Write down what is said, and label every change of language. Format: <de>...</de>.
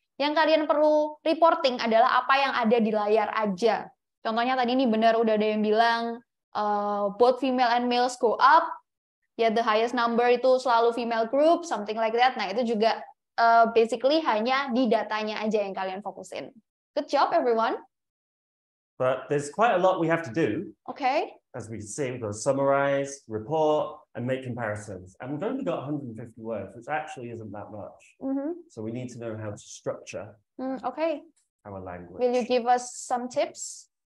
<id>Yang kalian perlu reporting adalah apa yang ada di layar aja. Contohnya tadi ini benar udah ada yang bilang</id> <en>both female and males go up. Ya, the highest number</en> <id>itu selalu</id> <en>female group, something like that.</en> <id>Nah, itu juga basically hanya di datanya aja yang kalian fokusin.</id> <en>Good job, everyone. But there's quite a lot we have to do. Okay. As we can see, we've got to summarize, report, and make comparisons. And we've only got 150 words, which actually isn't that much. So we need to know how to structure okay. our language. Will you give us some tips?</en>